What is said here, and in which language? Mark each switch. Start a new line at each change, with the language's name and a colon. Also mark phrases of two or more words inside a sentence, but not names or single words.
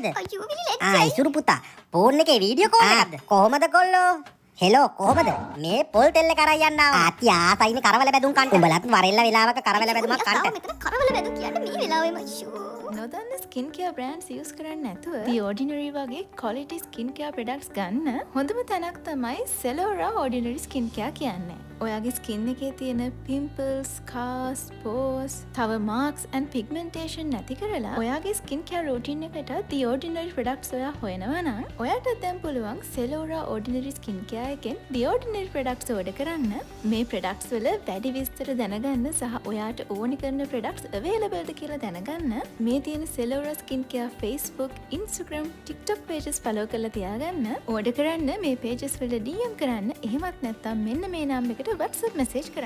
Sinhala: අයියෝ විලි ලැජ්ජයි. ඉතුරු පුතා ෆෝන් එකේ වීඩියෝ කෝල් එකක්ද? කොහමද කොල්ලෝ? හෙලෝ කොහමද? මේ පොල් තෙල් එක අරන් යන්න ආවා. ආසයිනේ කරවල බැදුම් කන්ට. උඹලත් වරෙල්ල වෙලාවක කරවල බැදුමක් කන්ට. මෙතන කරවල බැදුම් කියන්නේ මේ වෙලාවෙම අයියෝ. නොදන්න
English: skin care brands use
Sinhala: කරන්නේ නැතුව The Ordinary වගේ
English: quality skin care products
Sinhala: ගන්න හොඳම තැනක් තමයි Zalora Ordinary Skin Care කියන්නේ. ඔයාගේ ස්කින් එකේ තියෙන
English: pimples, scars, pores,
Sinhala: තව
English: marks and pigmentation
Sinhala: නැති කරලා ඔයාගේ
English: skin care
Sinhala: routine එකට
English: The Ordinary products
Sinhala: ඔයා හොයනවා නම් ඔයාට දැන් පුළුවන් Zalora Ordinary Skin Care එකෙන්
English: The Ordinary products order
Sinhala: කරන්න. මේ products වල වැඩි විස්තර දැනගන්න සහ ඔයාට ඕනි කරන products available ද කියලා දැනගන්න මේ තියෙන Zalora Skin Care Facebook, Instagram, TikTok pages follow කරලා තියාගන්න. order කරන්න මේ pages වල DM කරන්න. එහෙමත් නැත්නම් මෙන්න මේ නම් එකට WhatsApp message කරන්න.